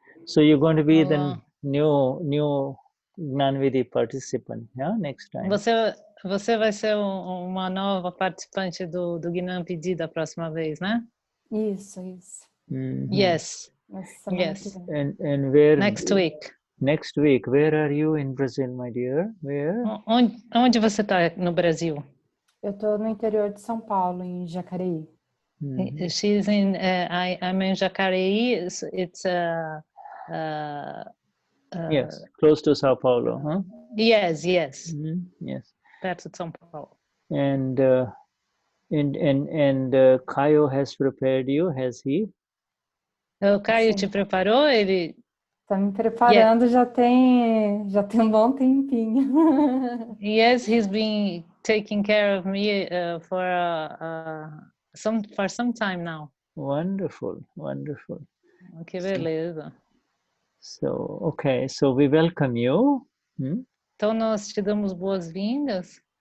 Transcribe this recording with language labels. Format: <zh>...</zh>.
<en>So you're going to be the new Gnan Vidhi participant, yeah, next time.</en> <pt>Você vai ser uma nova participante do Gnan Vidhi da próxima vez, né? Isso.</pt> <en>Yes. And where? Next week. Next week. Where are you in Brazil, my dear? Where?</en> <pt>Onde você está no Brasil? Eu estou no interior de São Paulo, em Jacareí.</pt> <en>She's in. I'm in Jacareí. It's yes, close to Sao Paulo, huh? Yes. Yes.</en> <pt>Perto de São Paulo.</pt> <en>And Caio has prepared you, has he?</en> <pt>O Caio te preparou? Ele está me preparando já tem um bom tempinho.</pt> <en>Yes, he's been taking care of me for some time now. Wonderful, wonderful.</en> <pt>Que beleza.</pt> <en>So, okay, so we welcome you.</en> <pt>Então nós te damos boas-vindas.</pt>